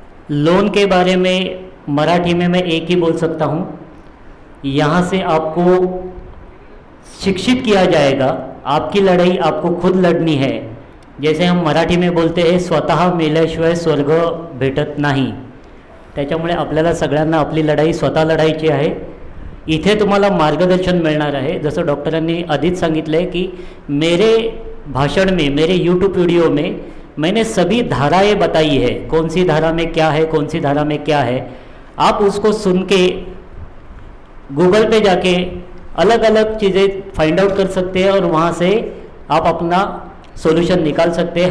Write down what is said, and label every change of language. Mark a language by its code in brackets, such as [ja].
[hi] Loan के बारे में मराठी में मैं एक ही बोल सकता हूँ, यहाँ से आपको शिक्षित किया जाएगा, [mr] आपकी लड़ाई आपको खुद लढणी है। [hi] जैसे हम मराठी में बोलते हैं, [mr] स्वतः मेल्याशिवाय स्वर्ग भेटत नाही। त्याच्यामुळे आपल्याला सगळ्यांना आपली लढाई स्वतः लढायची आहे। इथे तुम्हाला मार्गदर्शन मिळणार आहे। जसं डॉक्टरांनी आधीच सांगितलं [hi] है कि मेरे भाषण में, मेरे यूट्यूब वीडियो में मैंने सभी धाराएं बताई है, कौन सी धारा में क्या है, कौन सी धारा में क्या है। आप उसको सुन के गूगल पे जाके अलग अलग चीज़ें फाइंड आउट कर सकते हैं और वहाँ से आप अपना सॉल्यूशन निकाल सकते हैं।